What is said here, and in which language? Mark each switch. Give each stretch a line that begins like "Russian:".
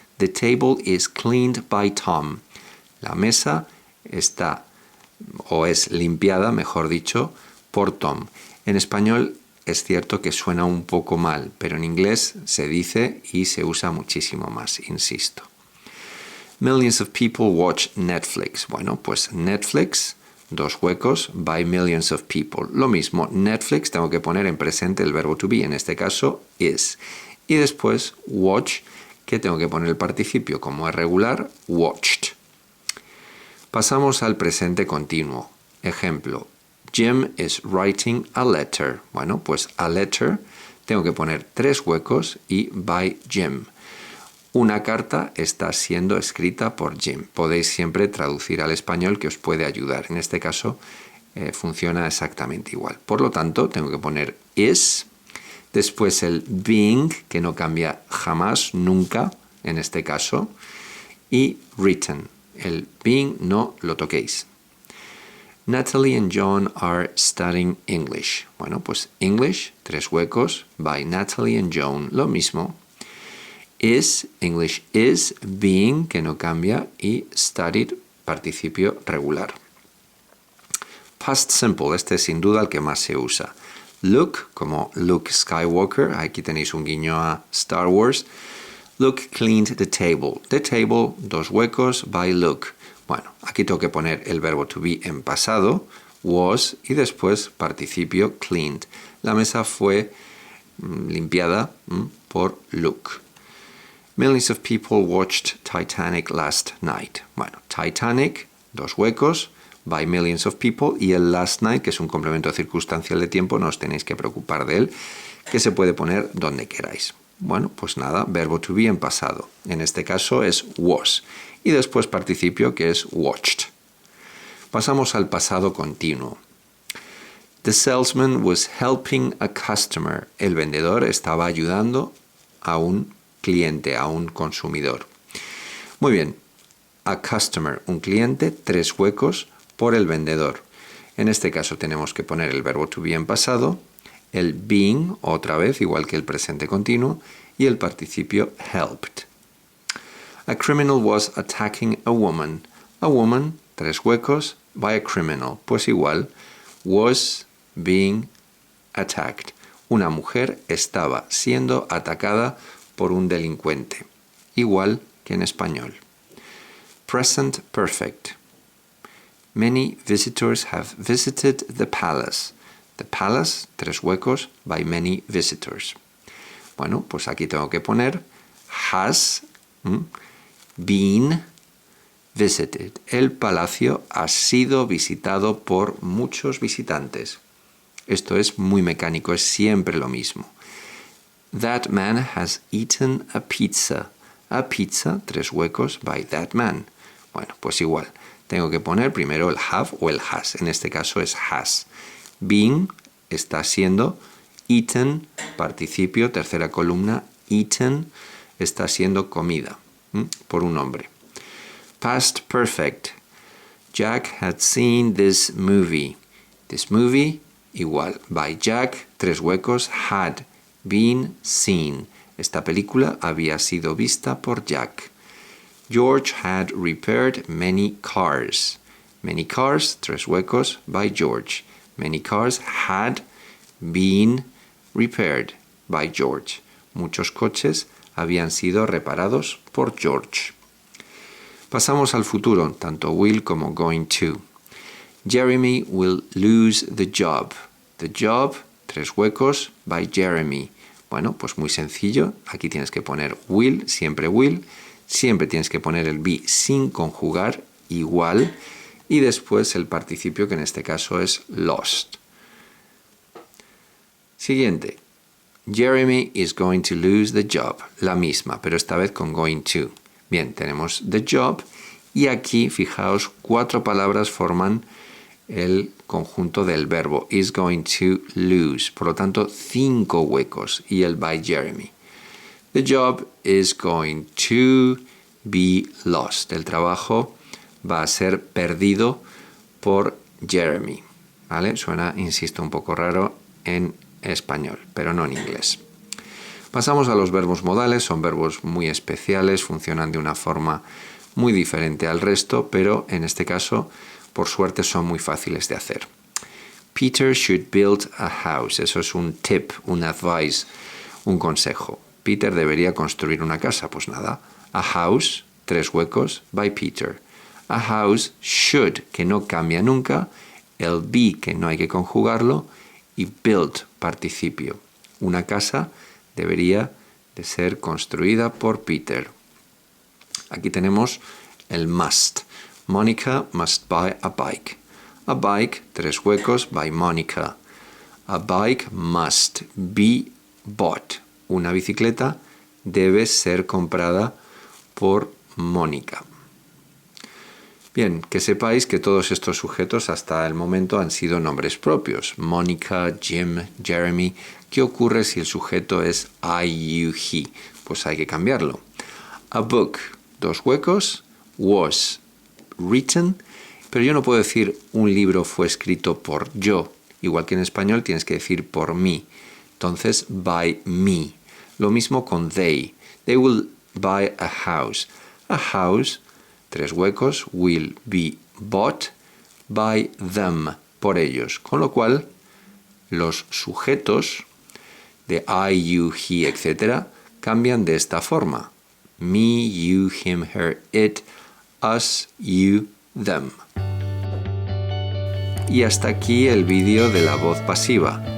English: The table is cleaned by Tom.
Spanish: La mesa está, o es limpiada, mejor dicho, por Tom. En español es cierto que suena un poco mal, pero en inglés se dice y se usa muchísimo más, insisto.
English: Millions of people watch Netflix.
Spanish: Bueno, pues Netflix, dos huecos,
English: by millions of people.
Spanish: Lo mismo, Netflix, tengo que poner en presente el verbo
English: to be,
Spanish: en este caso is. Y después watch, que tengo que poner el participio como es regular, watched. Pasamos al presente continuo. Ejemplo,
English: Jim is writing a letter.
Spanish: Bueno, pues
English: a letter
Spanish: tengo que poner tres huecos y
English: by Jim.
Spanish: Una carta está siendo escrita por Jim. Podéis siempre traducir al español, que os puede ayudar. En este caso funciona exactamente igual. Por lo tanto, tengo que poner is, después el being, que no cambia jamás, nunca, en este caso, y written. El being no lo toquéis.
English: Natalie and John are studying English.
Spanish: Bueno, pues English, tres huecos,
English: by Natalie and John,
Spanish: lo mismo. Is,
English: English is,
Spanish: being, que no cambia, y studied, participio regular.
English: Past simple,
Spanish: este es sin duda el que más se usa. Luke, como Luke Skywalker, aquí tenéis un guiño a Star Wars.
English: Luke cleaned the table. The table,
Spanish: dos huecos,
English: by Luke.
Spanish: Bueno, aquí tengo que poner el verbo
English: to be
Spanish: en pasado, was, y después participio cleaned. La mesa fue limpiada por Luke.
English: Millions of people watched Titanic last night.
Spanish: Bueno, Titanic, dos huecos,
English: by millions of people,
Spanish: y el
English: last night,
Spanish: que es un complemento circunstancial de tiempo, no os tenéis que preocupar de él, que se puede poner donde queráis. Bueno, pues nada, verbo
English: to be
Spanish: en pasado. En este caso es was. Y después participio, que es watched. Pasamos al pasado continuo.
English: The salesman was helping a customer.
Spanish: El vendedor estaba ayudando a un cliente, a un consumidor. Muy bien.
English: A customer,
Spanish: un cliente, 3 huecos por el vendedor. En este caso tenemos que poner el verbo
English: to be
Spanish: en pasado, el being, otra vez, igual que el presente continuo, y el participio helped.
English: A criminal was attacking a woman. A woman,
Spanish: 3 huecos,
English: by a criminal.
Spanish: Pues igual,
English: was being attacked.
Spanish: Una mujer estaba siendo atacada por un delincuente. Igual que en español.
English: Present perfect. Many visitors have visited the palace. The palace,
Spanish: 3 huecos,
English: by many visitors.
Spanish: Bueno, pues aquí tengo que poner
English: has been visited.
Spanish: El palacio ha sido visitado por muchos visitantes. Esto es muy mecánico, es siempre lo mismo.
English: That man has eaten a pizza. A pizza,
Spanish: 3 huecos,
English: by that man.
Spanish: Bueno, pues igual. Tengo que poner primero el have o el has. En este caso es has. Been está siendo. Eaten, participio, tercera columna. Eaten está siendo comida por un hombre.
English: Past perfect. Jack had seen this movie. This movie, igual. By Jack,
Spanish: 3 huecos.
English: Had been seen.
Spanish: Esta película había sido vista por Jack.
English: George had repaired many cars. Many cars,
Spanish: 3 huecos,
English: by George. Many cars had been repaired by George.
Spanish: Muchos coches habían sido reparados por George. Pasamos al futuro, tanto will como
English: going to. Jeremy will lose the job. The job,
Spanish: 3 huecos,
English: by Jeremy.
Spanish: Bueno, pues muy sencillo. Aquí tienes que poner will, siempre will. Siempre tienes que poner el be sin conjugar, igual. Y después el participio, que en este caso es lost. Siguiente.
English: Jeremy is going to lose the job.
Spanish: La misma, pero esta vez con
English: going to.
Spanish: Bien, tenemos
English: the job.
Spanish: Y aquí, fijaos, 4 palabras forman el conjunto del verbo
English: is going to lose.
Spanish: Por lo tanto, 5 huecos. Y el
English: by Jeremy. The job is going to be lost.
Spanish: El trabajo va a ser perdido por Jeremy. ¿Vale? Suena, insisto, un poco raro en español, pero no en inglés. Pasamos a los verbos modales. Son verbos muy especiales, funcionan de una forma muy diferente al resto, pero en este caso, por suerte, son muy fáciles de hacer.
English: Peter should build a house.
Spanish: Eso es un tip, un advice, un consejo. Peter debería construir una casa. Pues nada,
English: a house,
Spanish: 3 huecos,
English: by Peter. A house should,
Spanish: que no cambia nunca, el be, que no hay que conjugarlo, y build, participio. Una casa debería de ser construida por Peter. Aquí tenemos el
English: must. Monica must buy a bike. A bike,
Spanish: 3 huecos,
English: by Monica. A bike must be bought.
Spanish: Una bicicleta debe ser comprada por Mónica. Bien, que sepáis que todos estos sujetos hasta el momento han sido nombres propios. Mónica, Jim, Jeremy. ¿Qué ocurre si el sujeto es
English: I, you, he?
Spanish: Pues hay que cambiarlo.
English: A book,
Spanish: 2 huecos,
English: was written.
Spanish: Pero yo no puedo decir un libro fue escrito por yo. Igual que en español tienes que decir por mí. Entonces,
English: by me.
Spanish: Lo mismo con they.
English: They will buy a house. A house,
Spanish: 3 huecos,
English: will be bought by them,
Spanish: por ellos. Con lo cual, los sujetos de
English: I, you, he,
Spanish: etc. cambian de esta forma.
English: Me, you, him, her, it, us, you, them.
Spanish: Y hasta aquí el vídeo de la voz pasiva.